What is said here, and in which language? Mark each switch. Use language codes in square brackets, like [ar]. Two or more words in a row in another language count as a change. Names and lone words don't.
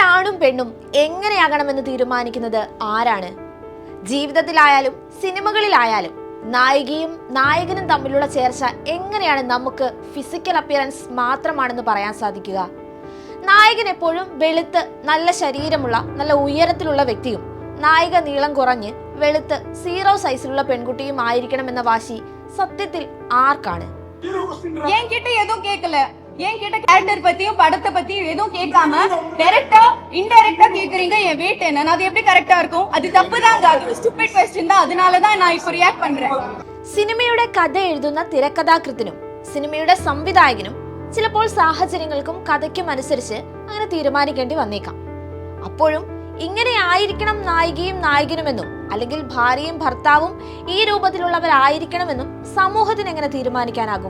[ml] ആണും പെണ്ണും എങ്ങനെയാകണമെന്ന് തീരുമാനിക്കുന്നത് ആരാണ്? ജീവിതത്തിലായാലും സിനിമകളിലായാലും നായികയും നായകനും തമ്മിലുള്ള ചേർച്ച എങ്ങനെയാണ് നമുക്ക് [en] physical appearance [ml] മാത്രമാണെന്ന് പറയാൻ സാധിക്കുക? നായകൻ എപ്പോഴും വെളുത്ത് നല്ല ശരീരമുള്ള നല്ല ഉയരത്തിലുള്ള വ്യക്തിയും നായിക നീളം കുറഞ്ഞ് വെളുത്ത് 0 സൈസിലുള്ള പെൺകുട്ടിയും ആയിരിക്കണമെന്ന വാശി സത്യത്തിൽ ആർക്കാണ്? [ta] என்கிட்ட எதுவும் கேட்கல, என்கிட்ட கேரக்டர் பத்தியும் படத்தை பத்தியும் எதுவும் கேட்காம டைரக்டா இன்டைரக்டா கேக்குறீங்க என் வெயிட் என்ன, அது எப்படி கரெக்டா இருக்கும்? அது தப்புதான், அது [en] stupid question [ta] தான். அதனாலதான் நான் இப்போ റിയാക്ട് பண்றேன். [ml] സിനിമയുടെ കഥ എഴുതുന്ന തിരക്കഥാകൃത്തിനും സിനിമയുടെ സംവിധായകനും ചിലപ്പോൾ സാഹചര്യങ്ങൾക്കും കഥയ്ക്കും അനുസരിച്ച് അങ്ങനെ തീരുമാനിക്കേണ്ടി വന്നേക്കാം. അപ്പോഴും ഇങ്ങനെ ആയിരിക്കണം നായികയും നായകനുമെന്നും അല്ലെങ്കിൽ ഭാര്യയും ഭർത്താവും ഈ രൂപത്തിലുള്ളവരായിരിക്കണമെന്നും സമൂഹത്തിന് എങ്ങനെ തീരുമാനിക്കാനാകും?